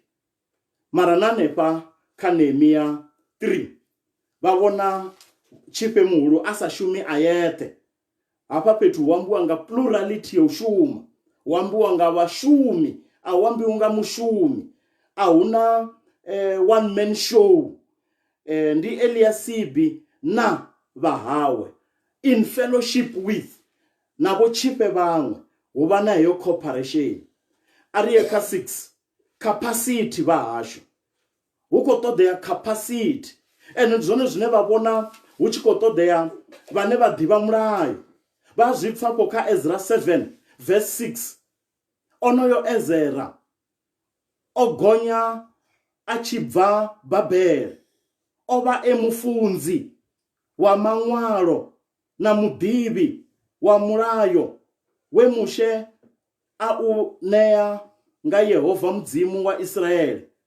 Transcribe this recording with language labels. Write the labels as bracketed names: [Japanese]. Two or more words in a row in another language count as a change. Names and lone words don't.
[Venda] Mara na hanefha kha Nehemia 3 vha vhona tshifhe muhulu a sa shumi a yeṱhe. Hafha fhethu hu ambiwa nga plurality ya u shuma, hu ambiwa nga vhashumi, a hu ambiwi nga mushumi, a huna [English] one man show. [Venda] Ndi Eliasibi na vhahawe [English] in fellowship with [Venda] na vho tshifhe vhaṅwe, hu vha na heyo cooperation. Ariye kha 6 capacity vha hashu, hu khou ṱoḓea capacity, and zwone zwine vha vhona hu tshi khou ṱoḓea vhane vha ḓivha mulayo. Vha zwi pfafho kha Ezra 7 verse 6. Onoyo Ezra o gonya a tshi bva Babele, o vha mufunzi wa maṅwalo na muḓivhi wa mulayo we Mushe a u ṋea nga Yehova mudzimu wa Israele.